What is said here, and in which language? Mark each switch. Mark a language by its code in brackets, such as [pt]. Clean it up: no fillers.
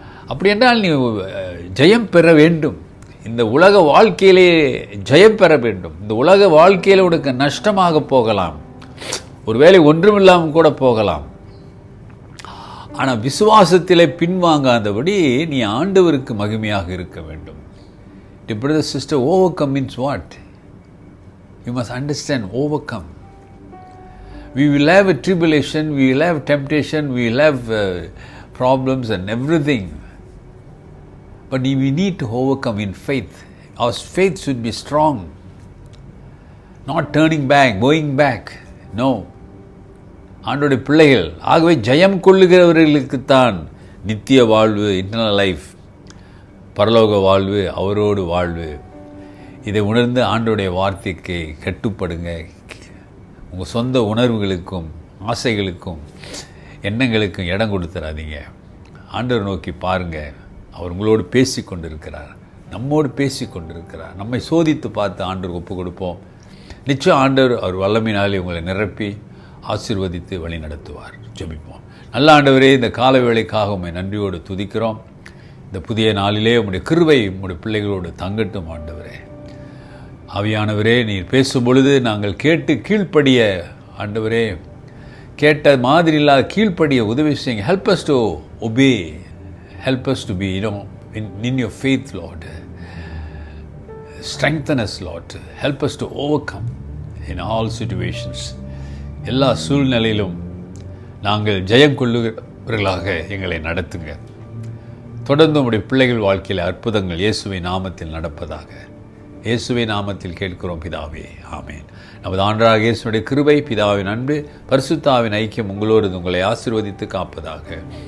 [ta] அப்படி என்றால் நீ ஜெயம் பெற வேண்டும். இந்த உலக வாழ்க்கையிலே ஜெயம் பெற வேண்டும். இந்த உலக வாழ்க்கையில் உனக்கு நஷ்டமாக போகலாம், ஒருவேளை ஒன்றுமில்லாமல் கூட போகலாம். ஆனால் விசுவாசத்திலே பின்வாங்காதபடி நீ ஆண்டவருக்கு மகிமையாக இருக்க வேண்டும். [en] Brother, sister, overcome means what? You must understand, overcome. We will have a tribulation, we will have temptation, we will have problems and everything. But we need to overcome in faith. Our faith should be strong. Not turning back, going back. No. [ta] ஆண்டவருடைய பிள்ளைகள் ஆகவே ஜெயம் கொள்ளுகிறவர்களுக்குத்தான் நித்திய வாழ்வு, [en] internal life, [ta] பரலோக வாழ்வு, அவரோடு வாழ்வு. இதை உணர்ந்து ஆண்டவருடைய வார்த்தைக்கு கட்டுப்படுங்க. உங்கள் சொந்த உணர்வுகளுக்கும் ஆசைகளுக்கும் எண்ணங்களுக்கும் இடம் கொடுத்துடாதீங்க. ஆண்டவர் நோக்கி பாருங்கள். அவர் உங்களோடு பேசி கொண்டிருக்கிறார், நம்மோடு பேசி கொண்டிருக்கிறார். நம்மை சோதித்து பார்த்து ஆண்டவர் ஒப்பு கொடுப்போம். நிச்சயம் ஆண்டவர் அவர் வல்லமையினாலே உங்களை நிரப்பி ஆசீர்வதித்து வழி நடத்துவார். ஜெபிப்போம். நல்ல ஆண்டவரே, இந்த கால வேளைக்காக உம்மை நன்றியோடு துதிக்கிறோம். இந்த புதிய நாளிலே உம்முடைய கிருபை உம்முடைய பிள்ளைகளோடு தங்கட்டும். ஆண்டவரே, ஆவியானவரே, நீர் பேசும் பொழுது நாங்கள் கேட்டு கீழ்ப்படிய, ஆண்டவரே, கேட்ட மாதிரி இல்லாத கீழ்ப்படிய உதவி செய்யுங்க. [en] Help us to obey. Help us to be, in your faith, Lord. Strengthen us, Lord. Help us to overcome in all situations. [ta] எல்லா சூழ்நிலையிலும் நாங்கள் ஜெயம் கொள்ளுகிறவர்களாக எங்களை நடத்துங்க. தொடர்ந்து உம்முடைய பிள்ளைகள் வாழ்க்கையில் அற்புதங்கள் இயேசுவின் நாமத்தில் நடப்பதாக. இயேசுவின் நாமத்தில் கேட்கிறோம் பிதாவே, ஆமேன். நமது ஆண்டவராகிய இயேசுவினுடைய கிருபை, பிதாவின் அன்பு, பரிசுத்த ஆவியின் ஐக்கியம் உங்களோடு உங்களை ஆசீர்வதித்து காப்பதாக.